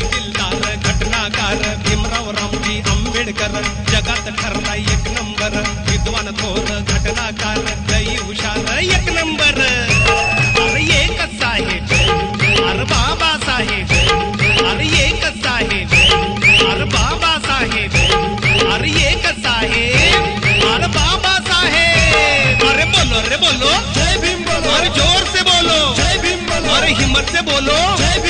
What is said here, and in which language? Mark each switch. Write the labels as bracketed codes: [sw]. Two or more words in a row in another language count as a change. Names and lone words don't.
[mr] दिलदार घटनाकार भीमराव रामजी आंबेडकर जगात ठरला एक नंबर विद्वान थोर घटनाकार लई हुशार एक नंबर अरे एकच साहेब अरे बाबासाहेब अरे एकच साहेब अरे बाबासाहेब अरे एकच साहेब अरे बाबासाहेब [hi] अरे बोलो जय भीम बोलो अरे जोर से बोलो जय भीम बोलो अरे हिम्मत से बोलो